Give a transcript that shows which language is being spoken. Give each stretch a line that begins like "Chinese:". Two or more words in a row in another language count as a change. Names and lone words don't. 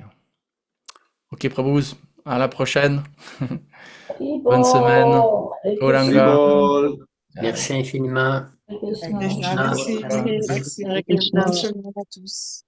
French: Ok, Prabhus, à la prochaine. Bonne semaine. Gauranga. Haribol. Jai. Merci infiniment. Hare Krishna. Krishna, merci. Hare Merci. Krishna. Bonne semaine à tous.